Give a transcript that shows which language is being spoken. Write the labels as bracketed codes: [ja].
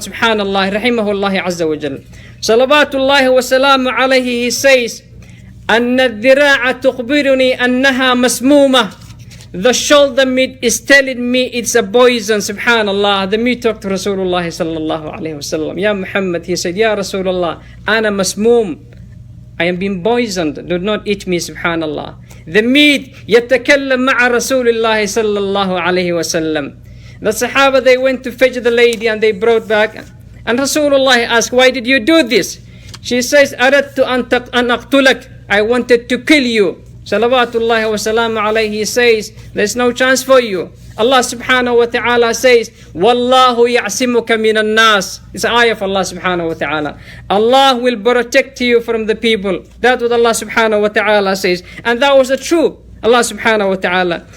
[en] Subhanallah, rahimahullah azza wa jal. Salawatullahi wa salamu alayhi, he says, [ar] أن الذراع تخبرني أنها مسمومة. [en] The shoulder meat is telling me it's a poison. Subhanallah. The meat talked to Rasulullah sallallahu alayhi wa sallam. Ya Muhammad, he said, Ya Rasulullah, [ar] أنا مسموم. [en] I am being poisoned. Do not eat me, subhanallah. The meat [ar] يتكلم مع رسول الله صلى الله عليه وسلم. [en] The Sahaba, they went to fetch the lady and they brought back. And Rasulullah asked, why did you do this? She says, [ar] أردت أن أقتلك. [en] I wanted to kill you. Salawatullahi wa salam alayhi, he says, there's no chance for you. [ar] Allah subhanahu wa ta'ala says, Wallahu ya'simuka minan nas. [en] It's an ayah of Allah subhanahu wa ta'ala. Allah will protect you from the people. That's what Allah subhanahu wa ta'ala says. And that was the truth. Allah subhanahu wa ta'ala.